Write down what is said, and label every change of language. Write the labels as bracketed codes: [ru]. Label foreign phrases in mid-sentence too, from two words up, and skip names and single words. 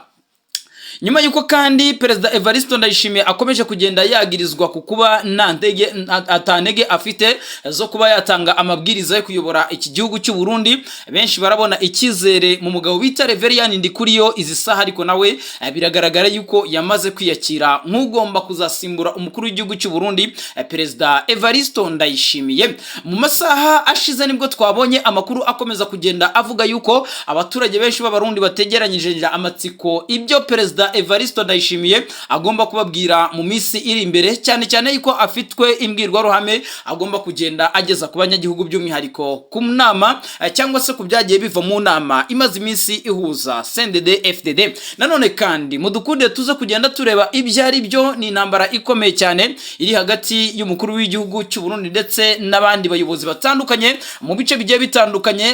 [rw] Nyuma yuko kandi Perezida Evariste Ndayishimiye akomeje kugenda yagirizwa kukuba atantege afite zo kuba yatanga amabwiriza yo kuyobora iki gihugu cy'u Burundi, benshi barabona ikizere mu mugabo bita Reverien Ndikuriyo izi saha, ariko nawe biragaragara yuko yamaze kwiyakira nk'ugomba kuzasimbura umukuru w'igihugu cy'u Burundi Perezida Evariste Ndayishimiye. Mu masaha ashize nibwo twabonye amakuru akomeza kugenda avuga yuko abaturage benshi b'abarundi bategeranyije amatsiko ibyo Perezida Evariste Ndayishimiye agomba kubabwira mu minsi iri imbere, cyane cyane yuko afitwe imbwirwaruhame agomba kugenda ageza ku banyagihugu by'umwihariko ku nama cyangwa se ku byagiye biva mu nama imaze iminsi ihuza CNDD FDD. Nanone kandi mudukunde tuze kugenda tureba ibyari byo, ni intambara ikomeye cyane iri hagati y'umukuru w'igihugu cy'u Burundi ndetse n'abandi bayobozi batandukanye mu bice bigiye bitandukanye.